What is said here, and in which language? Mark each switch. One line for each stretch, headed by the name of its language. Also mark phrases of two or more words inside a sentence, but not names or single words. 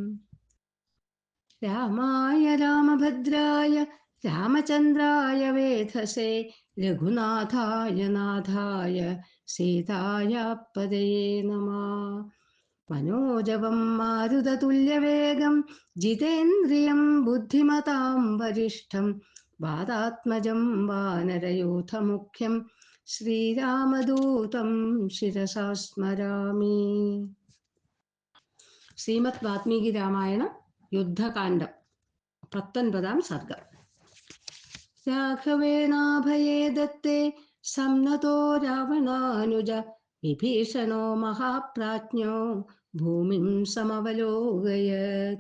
Sanskrit: रामाय रामभद्राय रामचन्द्राय वेधसे रघुनाथाय नाथाय सीताय पदये नमः। मनोजवं मारुततुल्यवेगं जितेन्द्रियं बुद्धिमतां वरिष्ठं वातात्मजं वानरयूथमुख्यं श्रीरामदूतं शिरसा स्मरामि. ശ്രീമദ് വാത്മീകി രാമായണം യുദ്ധകാന്ഡം 19 സർഗം. രാഘവേണാഭയേ ദത്തേ സംനതോ രാവണാനുജ വിഭീഷണോ മഹാപ്രാജ്ഞോ ഭൂമിം സമവലോകയത്.